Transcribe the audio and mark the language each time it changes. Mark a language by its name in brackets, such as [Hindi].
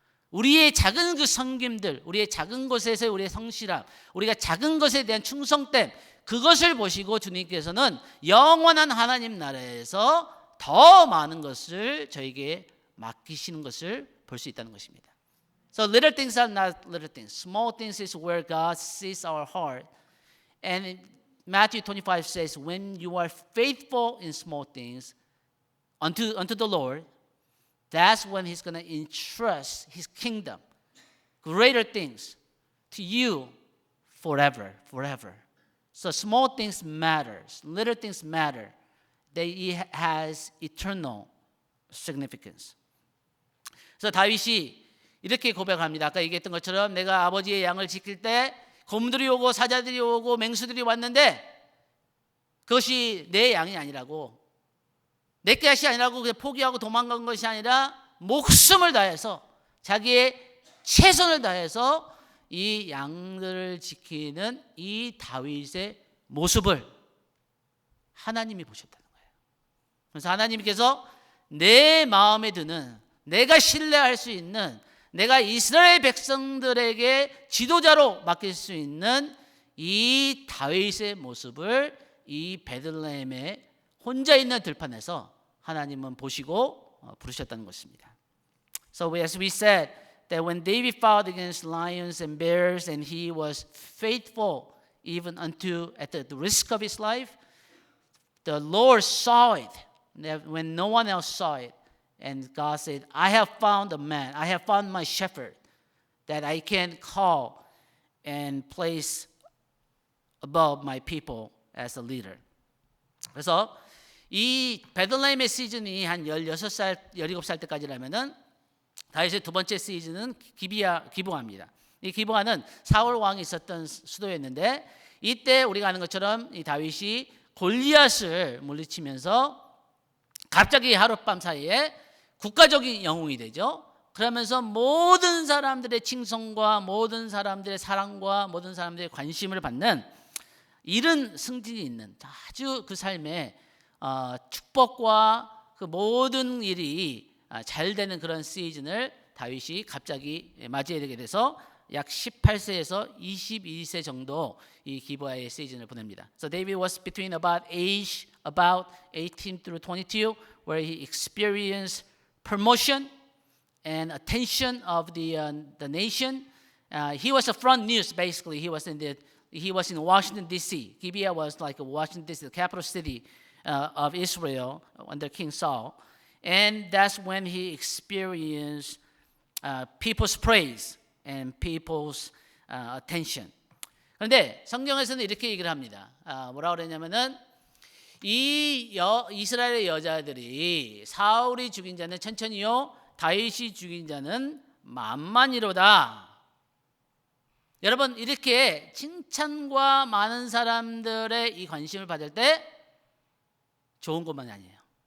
[Korean] 우리의 작은 그 섬김들, 우리의 작은 것에서의 우리의 성실함, 우리가 작은 것에 대한 충성됨 그것을 보시고 주님께서는 영원한 하나님 나라에서 더 많은 것을 저에게 맡기시는 것을 볼 수 있다는 것입니다. [English] So little things are not little things. Small things is where God sees our heart. And Matthew 25 says, when you are faithful in small things unto the Lord, that's when He's going to entrust His kingdom, greater things to you forever. So small things matter, little things matter. It has eternal significance. [Korean] 그래서 다윗이 이렇게 고백합니다. 아까 얘기했던 것처럼 내가 아버지의 양을 지킬 때 곰들이 오고 사자들이 오고 맹수들이 왔는데 그것이 내 양이 아니라고 내 것이 아니라고 그냥 포기하고 도망간 것이 아니라 목숨을 다해서 자기의 최선을 다해서 이 양들을 지키는 이 다윗의 모습을 하나님이 보셨다는 거예요. 그래서 하나님께서 내 마음에 드는, 내가 신뢰할 수 있는, 내가 이스라엘 백성들에게 지도자로 맡길 수 있는 이 다윗의 모습을 이 베들레헴에 혼자 있는 들판에서 하나님은 보시고 부르셨다는 것입니다. [English] So as we said, that when David fought against lions and bears and he was faithful even unto at the risk of his life, the Lord saw it when no one else saw it. And God said, I have found a man, I have found my shepherd that I can call and place above my people as a leader. [Korean] 그래서 이 베들레헴의 시즌이 한 16살, 17살 때까지라면은 다윗의 두 번째 시즌은 기브아입니다. 이 기브아는 사울 왕이 있었던 수도였는데 이때 우리가 아는 것처럼 이 다윗이 골리앗을 물리치면서 갑자기 하룻밤 사이에 국가적인 영웅이 되죠. 그러면서 모든 사람들의 칭송과 모든 사람들의 사랑과 모든 사람들의 관심을 받는 이른 승진이 있는 아주 그 삶에 축복과 그 모든 일이 잘 되는 그런 시즌을 다윗이 갑자기 맞이하게 되게 돼서 약 18세에서 22세 정도 이 기브아의 시즌을 보냅니다. [English] So David was between about 18 through 22, where he experienced promotion and attention of the nation. He was a front news basically. He was in Washington D.C. Gibeah was like a Washington D.C., the capital city of Israel under King Saul, and that's when he experienced people's praise and people's attention. [Korean] 그런데 성경에서는 이렇게 얘기를 합니다. 뭐라고 그러냐면은 이스라엘의 여자들이 사울이 죽인 자는 천천히요 다윗이 죽인 자는 만만이로다. 여러분 이렇게 칭찬과 많은 사람들의 이 관심을 받을 때 좋은 것만이 아니에요.